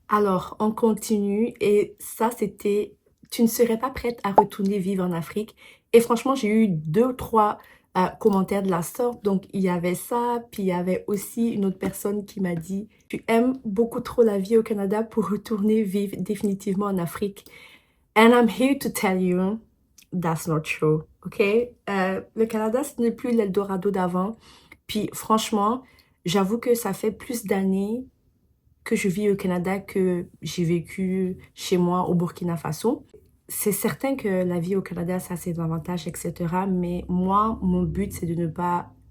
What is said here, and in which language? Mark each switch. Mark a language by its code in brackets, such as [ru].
[fr] Alors, on continue et ça, c'était, tu ne serais pas prête à retourner vivre en Afrique. Et franchement, j'ai eu 2 ou 3 commentaires de la sorte. Donc, il y avait ça. Puis, il y avait aussi une autre personne qui m'a dit, tu aimes beaucoup trop la vie au Canada pour retourner vivre définitivement en Afrique. [en] And I'm here to tell you, that's not true, ok? [fr] Le Canada, ce n'est plus l'Eldorado d'avant. Puis, franchement, j'avoue que ça fait plus d'années que je vis au Canada que j'ai vécu chez moi au Burkina Faso. C'est certain que la vie au Canada, ça a ses avantages, etc. Mais moi, mon but, c'est de ne pas...